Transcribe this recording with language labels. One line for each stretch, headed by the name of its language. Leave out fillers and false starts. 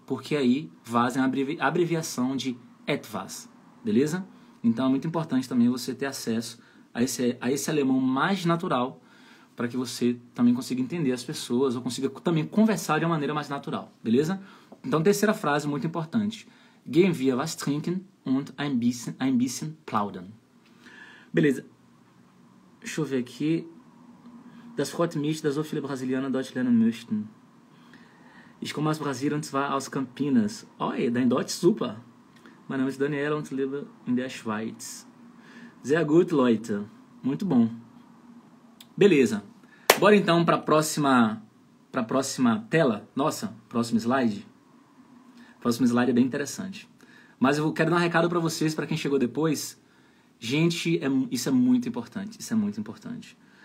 Portuguese: Porque aí was é uma abreviação de etwas, beleza? Então é muito importante também você ter acesso a esse alemão mais natural, para que você também consiga entender as pessoas ou consiga também conversar de uma maneira mais natural, beleza? Então, terceira frase muito importante.
German: Gehen wir was trinken und ein bisschen plaudern.
Portuguese: Beleza. Deixa eu ver aqui.
German: Das freut mich, dass so viele Brasilianer Deutsch lernen möchten. Ich komme aus Brasilien und zwar aus Campinas. Oi, dein Deutsch super. Mein Name ist Daniela und lebe in der Schweiz. Sehr gut, Leute.
Portuguese: Muito bom. Beleza. Bora então para a próxima tela. Nossa, próximo slide. Próximo slide é bem interessante. Mas eu quero dar um recado para vocês, para quem chegou depois. Gente, isso é muito importante. Isso é muito importante.